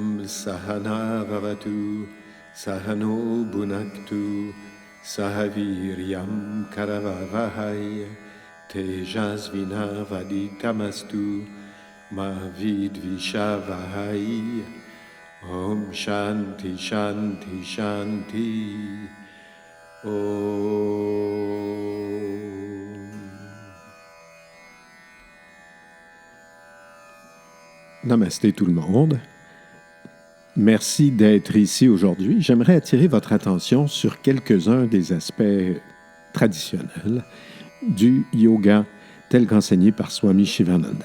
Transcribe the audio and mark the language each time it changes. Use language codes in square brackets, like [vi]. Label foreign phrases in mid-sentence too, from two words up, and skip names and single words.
[sa] सहना ववतु सहनौ भुनक्तु सहवीर्यं करवावहै तेजस्विनावधीतमस्तु मा विद्विषावहै ॐ शान्तिः शान्तिः शान्तिः ॐ. [fr] Namasté tout le monde. Merci d'être ici aujourd'hui. J'aimerais attirer votre attention sur quelques-uns des aspects traditionnels du yoga tel qu'enseigné par Swami Shivananda.